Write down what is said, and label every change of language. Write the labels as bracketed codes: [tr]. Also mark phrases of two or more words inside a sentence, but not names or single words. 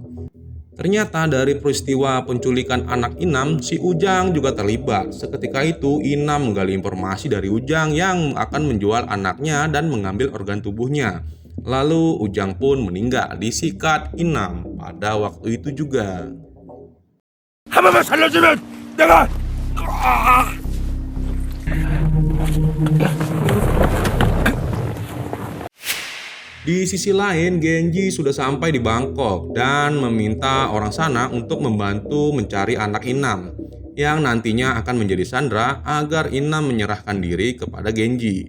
[id] Ternyata dari peristiwa penculikan anak Inam, si Ujang juga terlibat. Seketika itu, Inam menggali informasi dari Ujang yang akan menjual anaknya dan mengambil organ tubuhnya. Lalu Ujang pun meninggal disikat Inam pada waktu itu juga. [ko] 한 번만 살려주면 내가 [id] Di sisi lain, Genji sudah sampai di Bangkok dan meminta orang sana untuk membantu mencari anak Inam yang nantinya akan menjadi sandera agar Inam menyerahkan diri kepada Genji.